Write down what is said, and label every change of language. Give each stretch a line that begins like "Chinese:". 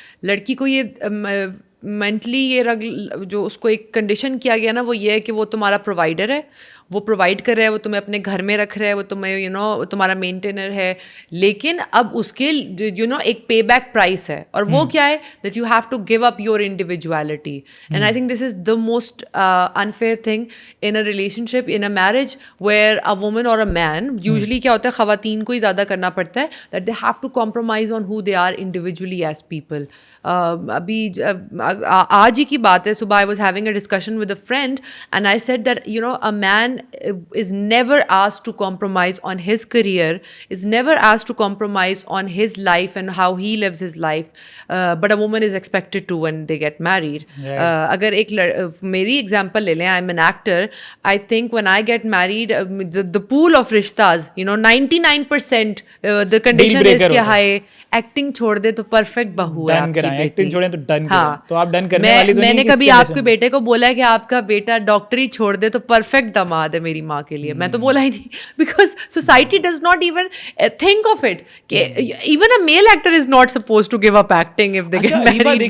Urdu: لڑکی کو یہ مینٹلی یہ جو اس کو ایک کنڈیشن کیا گیا نا وہ یہ ہے کہ وہ تمہارا پرووائڈر ہے, وہ پرووائڈ کر رہا ہے, وہ تمہیں اپنے گھر میں رکھ رہا ہے, وہ تمہیں تمہارا مینٹینر ہے, لیکن اب اس کے ایک پے بیک پرائس ہے, اور وہ کیا ہے
English: That you have to give up your individuality. And I think this is the most unfair thing in a relationship, in a marriage where a woman اور a man.
Urdu: یوزلی کیا ہوتا ہے خواتین کو ہی زیادہ کرنا پڑتا ہے
English: That they have to compromise on who they are individually as people.
Urdu: ابھی آج ہی کی بات ہے, صبح
English: I was having a discussion with a friend and I said that a man is never asked to compromise on his career, is never asked to compromise on his life and how he lives his life, but a woman is expected to when they get married.
Urdu: Agar ek meri example le lein,
English: I'm an actor. I think when I get married, the pool of rishtas, 99% the condition is
Urdu: کہ ہائے acting چھوڑ دے تو perfect بہو ہے آپ کی بیٹی. Acting چھوڑیں تو ڈن کریں. تو آپ ڈن کرنے والی تو نہیں. میں نے کبھی آپ کے بیٹے کو بولا ہے کہ آپ کا بیٹا ڈاکٹری چھوڑ دے تو پرفیکٹ دماد ہے میری ماں کے لیے. میں تو بولا ہی نہیں,
English: Because society does not even think of it کہ even a male actor is not suppose to give up acting if they get married.